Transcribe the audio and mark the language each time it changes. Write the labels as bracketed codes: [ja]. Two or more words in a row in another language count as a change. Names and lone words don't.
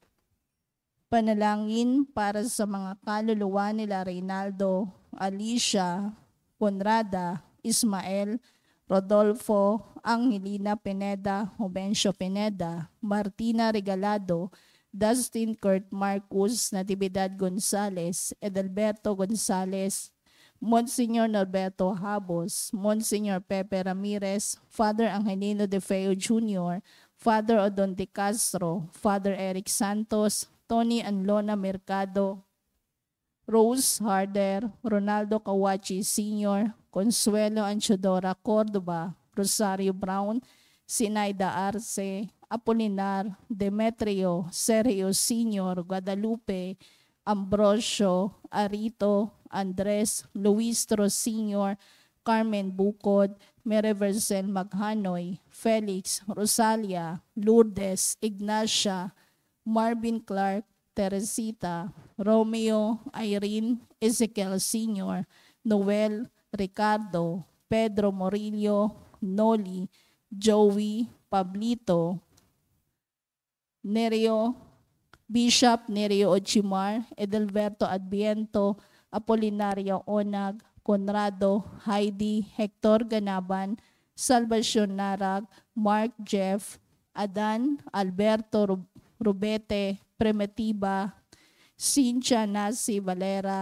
[tl] Panalangin para sa mga kaluluwa nila Reynaldo, Alicia, Conrada, Ismael, Rodolfo, Angelina Pineda, Jovencio Pineda, Martina Regalado, Dustin Kurt Marcus, Natividad Gonzales, Edelberto Gonzales, Monsignor Norberto Habos, Monsignor Pepe Ramirez, Father Angelino De Feo Jr., Father Odon De Castro, Father Eric Santos, Tony and Lona Mercado, Rose Harder, Ronaldo Kawachi Sr., Consuelo Anchodora Cordova, Rosario Brown, Sinaida Arce, Apolinar, Demetrio, Sergio Sr., Guadalupe, Ambrosio, Arito, Andres, Luis Tro Sr., Carmen Bucod, Mereversel Maghanoy, Felix, Rosalia, Lourdes, Ignacia, Marvin Clark, Teresita, Romeo, Irene, Ezekiel Sr., Noel, Ricardo, Pedro Morillo, Noli, Joey, Pablito, Nereo, Bishop Nereo Ochimar, Edelberto Adviento, Apolinario Onag, Conrado, Heidi, Hector Ganaban, Salvacion Narag, Mark Jeff, Adan, Alberto Rubete, Primitiva, Cynthia Nasi Valera,